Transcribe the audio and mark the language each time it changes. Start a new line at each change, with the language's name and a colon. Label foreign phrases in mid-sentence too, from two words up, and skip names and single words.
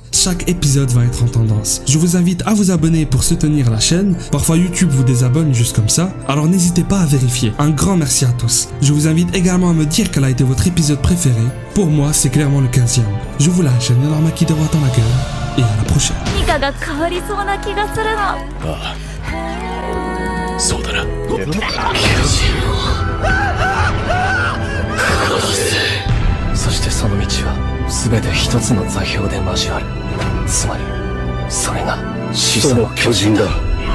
French: Chaque épisode va être en tendance. Je vous invite à vous abonner pour soutenir la chaîne. Parfois YouTube vous désabonne juste comme ça, alors n'hésitez pas à vérifier. Un grand merci à tous. Je vous invite également à me dire quel a été votre épisode préféré. Pour moi, c'est clairement le 15e. Je vous lâche un énorme qui droit dans la gueule, et à la prochaine.
Japanese: そうだな。そしてその道は全て一つの座標で交わる。つまりそれが始祖の巨人だ。